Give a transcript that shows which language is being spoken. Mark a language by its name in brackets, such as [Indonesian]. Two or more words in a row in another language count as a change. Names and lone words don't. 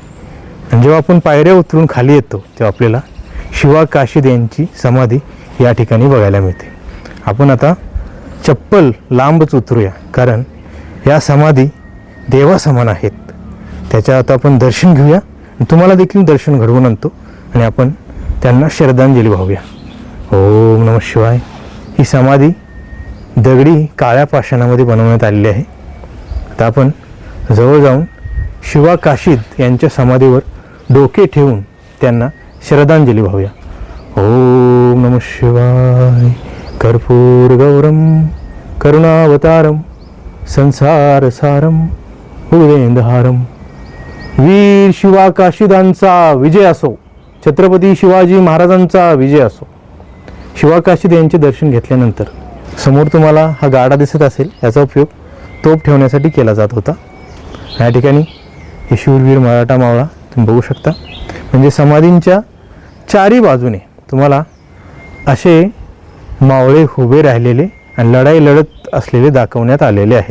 [Marathi] आणि जेव्हा आपण पायऱ्या उतरून खाली येतो तेव्हा आपल्याला शिवाकाशीत यांची समाधी या ठिकाणी बघायला मिळते. आपण आता चप्पल लांबच उतरूया, कारण या समाधी देवासमान आहेत. त्याच्या आता आपण दर्शन घेऊया, तुम्हाला देखील दर्शन घडवून आणतो आणि आपण त्यांना श्रद्धांजली वाहूया. [Sanskrit] ओम नमः शिवाय. [Marathi] ही समाधी दगडी काळ्या पाषाणामध्ये बनवण्यात आलेली आहे. आता आपण जवळ जाऊन शिवा काशीद यांच्या समाधीवर डोके ठेवून त्यांना श्रद्धांजली वाहूया. [Sanskrit] ओम नमः शिवाय. कर्पूर गौरम करुणावतारम संसार सारम भुजगेंद्रहारम. [Marathi] वीर शिवा काशीदांचा विजय असो. छत्रपती शिवाजी महाराजांचा विजय असो. शिवा काशीद यांचे दर्शन घेतल्यानंतर समोर तुम्हाला हा गाडा दिसत असेल, याचा उपयोग तोफ ठेवण्यासाठी केला जात होता. या ठिकाणी हे शूरवीर मराठा मावळा तुम्ही बघू शकता. म्हणजे समाधींच्या चारी बाजूने तुम्हाला असे मावळे उभे राहिलेले आणि लढाई लढत असलेले दाखवण्यात आलेले आहे.